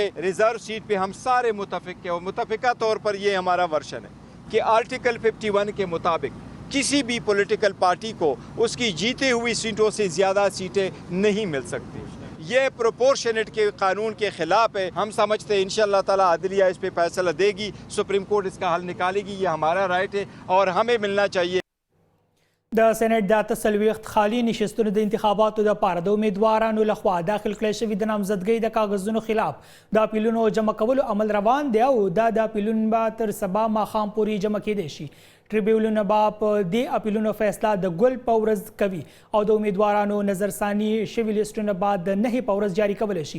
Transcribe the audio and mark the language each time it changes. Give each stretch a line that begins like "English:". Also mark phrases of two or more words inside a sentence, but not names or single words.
English: reserve seat
Urdu: پہ ہم سارے متفق ہیں اور متفقہ طور پر یہ ہمارا ورژن ہے کہ آرٹیکل 51 کے مطابق کسی بھی
English: political party
Urdu: کو اس کی جیتے ہوئی سیٹوں سے زیادہ سیٹیں نہیں مل سکتی. یہ پروپورشنیٹ کے قانون کے خلاف ہے. ہم سمجھتے ہیں
Arabic: إن شاء الله تعالى
Urdu: عدلیہ اس پہ فیصلہ دے گی، سپریم کورٹ اس کا حل نکالے گی. یہ ہمارا رائٹ ہے اور ہمیں ملنا چاہیے.
Pashto: د سېنات د 48 خالي نشستونو د انتخاباتو لپاره د امیدوارانو لخوا داخل کړی شوي د نامزدګۍ د کاغذونو خلاف د اپیلونو جمع کولو عمل روان دی او دا د اپیلونو به تر سبا ماښام پورې جمع کیدای شي. ټریبیونونه به په دې اپیلونو فیصله د ګل په ورځ کوي او د امیدوارانو نظرثاني شوي لیسټونه به د 9 په ورځ جاري کولی شي.